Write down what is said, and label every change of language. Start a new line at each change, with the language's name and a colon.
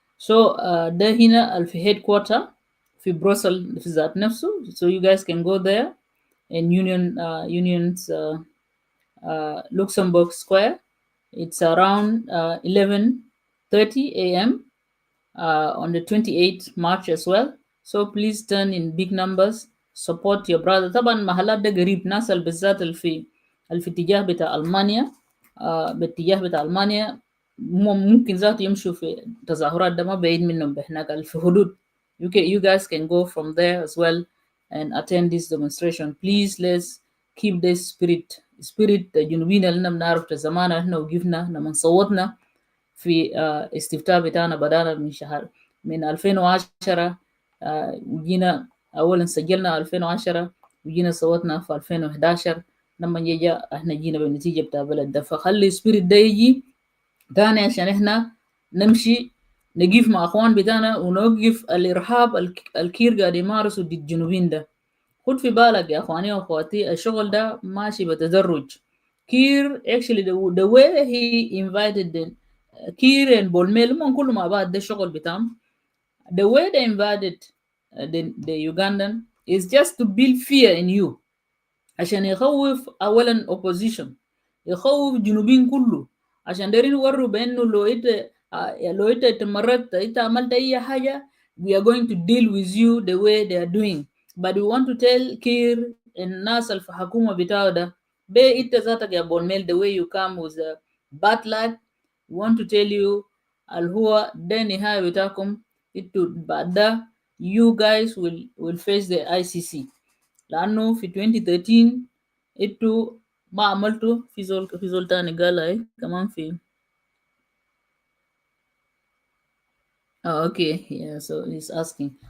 Arabic: So ده هنا في headquarter في بروسل في ذات نفسه.
English: So you guys can go there in Union's Luxembourg Square. It's around 11:30 a.m. On the 28th March as well. So please turn in big numbers, support your brother.
Arabic: طبعا محلات ده قريب، ناس بالذات في اتجاه بتاع ألمانيا، باتجاه بتاع ألمانيا ممكن ذات يمشوا في تظاهرات، ده ما بعيد منهم بهناك في حدود.
English: You guys can go from there as well and attend this demonstration. Please let's keep this spirit
Arabic: جنوبينا اللي بنعرف زمان احنا وقفنا لما صوتنا في استفتاء بتاعنا، بدانا من 2010. وجينا اولا سجلنا 2010 وجينا صوتنا في 2011 لما احنا جينا بالنتيجه بتاع بلد ده. فخلي السبيريت ده يجي تاني عشان احنا نمشي نقف مع اخوان بتاعنا ونوقف الارهاب الكير قاعد يمارسوا ضد الجنوبيين ده. خد في بالك يا اخواني واخواتي، الشغل ده ماشي بتدرج.
English: Kiir actually the way he invited the Kiir and Bol Mel
Arabic: هم كلهم مع بعض، ده الشغل بتاعهم.
English: The way they invited the Ugandan is just to build fear in you
Arabic: عشان يخوف أولا opposition، يخوف الجنوبين كله، عشان دايرين يوروا بأنه لو إنت تمرت إنت عملت أي حاجة
English: we are going to deal with you the way they are doing. But we want to tell Kiir
Arabic: الناس اللي في الحكومة بتاعه ده بي إنت ذاتك يا بول ميل
English: the way you come with a bad luck. We want to tell you
Arabic: الهو ده نهاية بتاعكم. إنتوا بعد ده
English: you guys will face the ICC،
Arabic: لأنه في 2013 إنتوا ما عملتوا في زول تاني قال كمان في
English: okay yeah so he's asking.